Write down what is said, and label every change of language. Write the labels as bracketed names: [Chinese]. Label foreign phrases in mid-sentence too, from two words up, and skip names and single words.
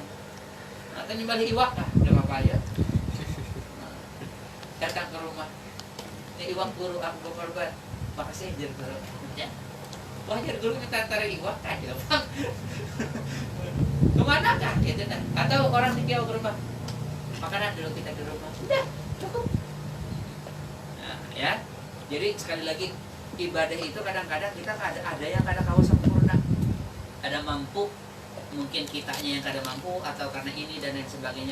[Banjar] Atau nyembelih iwak lah, udah apa aja. Datang ke rumah. Ini iwak guru aku berkorban. Makasih jar guru. Ya. Wah jar guru minta antara iwak aja, Bang. Kemana kah? Gitu dah. Atau orang tinggal ke rumah. [Indonesian] Makanan dulu kita di rumah. Udah, cukup. Nah, ya. [Banjar] Jadi sekali lagi ibadah itu kadang-kadang kita ada yang kadang kawa sempurna. Ada mampu, mungkin kitanya yang kada mampu atau karena ini dan lain sebagainya.